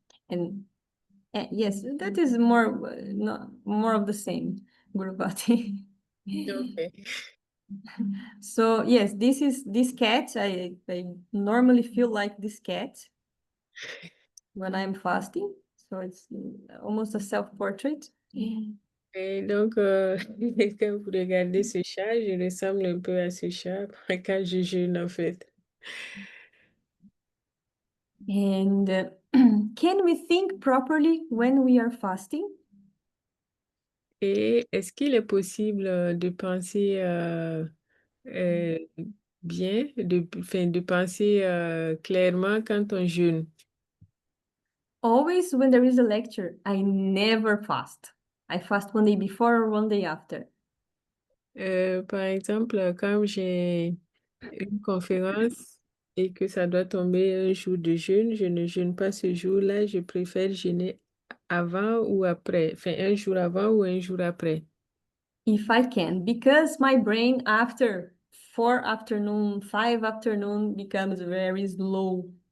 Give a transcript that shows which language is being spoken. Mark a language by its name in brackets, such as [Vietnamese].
[English] And yes, that is more of the same, Gurupati. Okay. So yes, this cat. I normally feel like this cat when I'm fasting. So it's almost a self-portrait. [French] Et donc, quand vous regardez ce chat, je ressemble un peu à ce chat quand je jeûne en fait. [English] And can we think properly when we are fasting? [French] Et est-ce qu'il est possible de penser euh, bien, de penser clairement quand on jeûne? [English] Always when there is a lecture, I never fast. I fast one day before or one day after. [French] Par exemple, quand j'ai une conférence et que ça doit tomber un jour de jeûne, je ne jeûne pas ce jour-là, je préfère jeûner avant ou après, enfin un jour avant ou un jour après. [English] If I can, because my brain after 4 afternoon, 5 afternoon becomes very slow.